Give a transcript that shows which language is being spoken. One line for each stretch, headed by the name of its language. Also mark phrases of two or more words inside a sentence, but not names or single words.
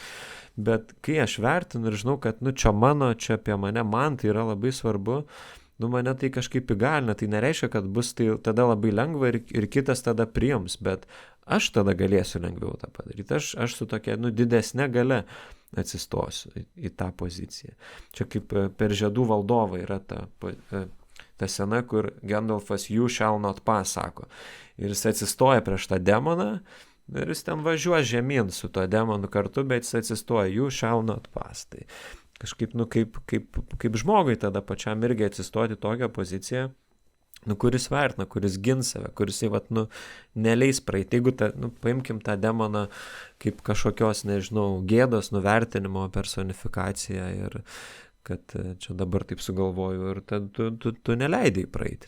Lithuanian: Bet kai aš vertinu ir žinau, kad čia mano, čia apie mane, man tai yra labai svarbu, mane tai kažkaip įgalina, tai nereiškia, kad bus tai tada labai lengva ir kitas tada priims, bet aš tada galėsiu lengviau tą padaryti. Aš su tokia didesnė galia atsistosiu į tą poziciją. Čia kaip per Žiedų valdovą yra ta scena, kur Gandalfas
English: you shall not pass
Lithuanian: sako. Ir jis atsistoja prieš tą demoną ir jis ten važiuoja žemyn su tuo demonu kartu, bet jis atsistoja
English: you shall not pass.
Lithuanian: Tai kažkaip, kaip žmogui tada pačiam irgi atsistoti tokią poziciją, kuris vertina, kuris gins save, kuris neleis praeiti. Jeigu paimkim tą demoną kaip kažkokios, gėdos, nuvertinimo personifikaciją ir kad čia dabar taip sugalvoju ir tu neleidai praeiti.